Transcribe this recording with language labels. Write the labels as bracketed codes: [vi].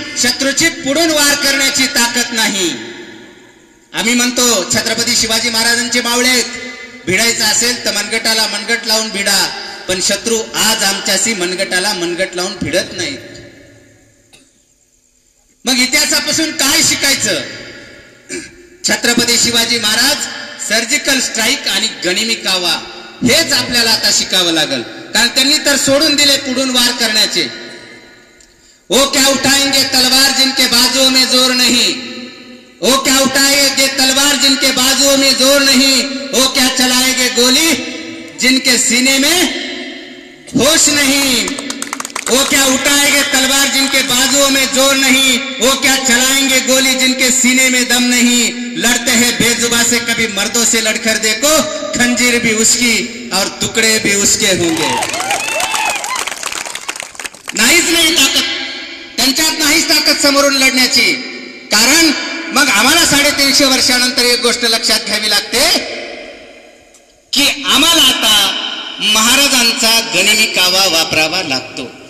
[mr] शत्रूची पुढून वार करण्याची ताकद नाही. आम्ही म्हणतो छत्रपती शिवाजी महाराजांचे मावळे आहेत, भिडायचं असेल तर मनगटाला मनगट लावून भिडा, पण शत्रू आज आमच्याशी मनगटाला मनगट लावून भिडत नाहीत. मग इतिहासापासून काय शिकायचं? छत्रपती शिवाजी महाराज, सर्जिकल स्ट्राईक आणि गनिमी कावा हेच आपल्याला आता शिकावं लागल. कारण त्यांनी तर सोडून दिले पुढून वार करण्याचे. [hi] वो क्या उठाएंगे तलवार जिनके बाजुओं में जोर नहीं, वो क्या उठाएंगे तलवार जिनके बाजुओं में जोर नहीं, वो क्या चलाएंगे गोली जिनके सीने में होश नहीं, वो क्या उठाएंगे तलवार जिनके बाजुओं में जोर नहीं, वो क्या चलाएंगे गोली जिनके सीने में दम नहीं. लड़ते हैं बेजुबा से कभी मर्दों से लड़कर देखो, खंजीर भी उसकी और टुकड़े भी उसके होंगे. [mr] नाहीच नाही ताकद त्यांच्यात, नाहीच ताकद समोरून लढण्याची. कारण मग आम्हाला 350 वर्षानंतर एक गोष्ट लक्षात घ्यावी लागते की आम्हाला आता महाराजांचा गनिमी कावा वापरावा लागतो.